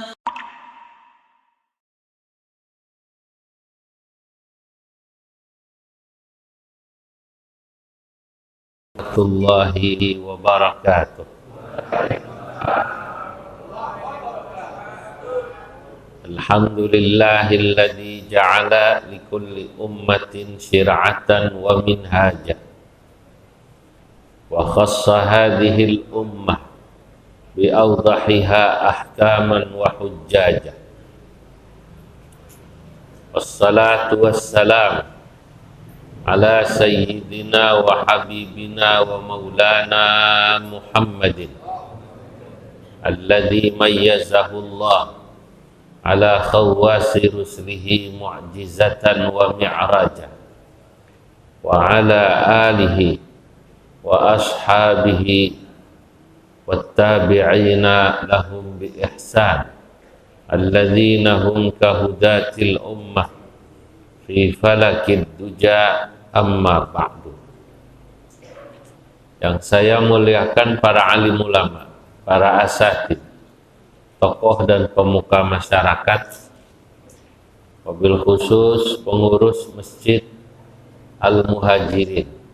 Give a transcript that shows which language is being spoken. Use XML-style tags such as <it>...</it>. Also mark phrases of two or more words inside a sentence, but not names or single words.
<ar>ورحمة الله وبركاته. الحمد لله الذي جعل لكل أمة شرعة ومنهاجا وخص هذه الأمة بأوضحها أحكاما وحججا. والصلاة والسلام على سيدنا وحبيبنا ومولانا محمد الذي ميزه الله على خواص رسله معجزة ومعراجا وعلى آله وأصحابه والتابعين لهم بإحسان الذين هم كهداة الأمة في فلك الدجى أما بعد.</ar> <id>Yang saya muliakan para alim ulama, para asatidz, tokoh dan pemuka masyarakat,</id> <ar>وبالخصوص</ar> <id>pengurus Masjid Al-Muhajirin,</id>